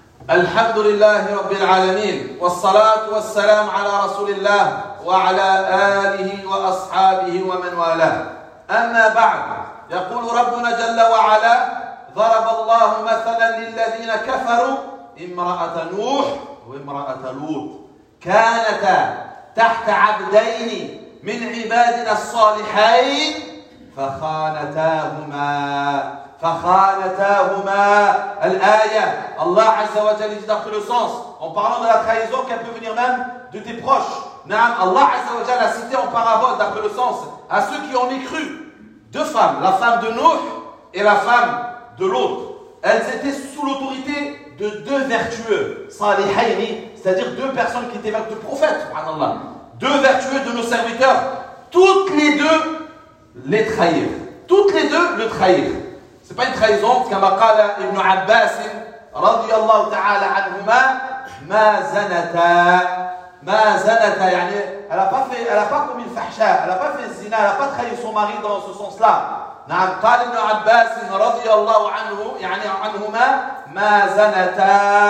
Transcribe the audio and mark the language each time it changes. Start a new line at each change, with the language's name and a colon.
Arabic: الحمد لله رب العالمين والصلاة والسلام على رسول الله وعلى آله وأصحابه ومن والاه أما بعد يقول ربنا جل وعلا ضرب الله مثلا للذين كفروا امرأة نوح وامرأة لوط كانتا تحت عبدين من عبادنا الصالحين فخانتاهما الآية الله عز وجل يدخل السنس
French: en parlant de la trahison qu'elle peut venir même de tes proches.
Arabic: نعم الله عز وجل
French: a cité en parabole d'après le sens à ceux qui ont mécru deux femmes, la femme de Nuh et la femme de Lot. Elles étaient sous l'autorité de deux vertueux صالحيني, c'est-à-dire deux personnes qui étaient vertueux prophètes subhanallah, deux vertueux de nos serviteurs, toutes les deux les trahir, toutes les deux le trahir. C'est pas une trahison, comme a
Arabic: قال ابن عباس رضي الله تعالى عنهما ما زنتا.
French: Ma zanata, yani, elle a pas commis le fahsha, elle n'a pas fait le zina, elle n'a pas trahi son mari dans ce sens-là.
Arabic: Na'am, قال ابن عباس رضي الله عنه, يعني عنهما, ma zanata.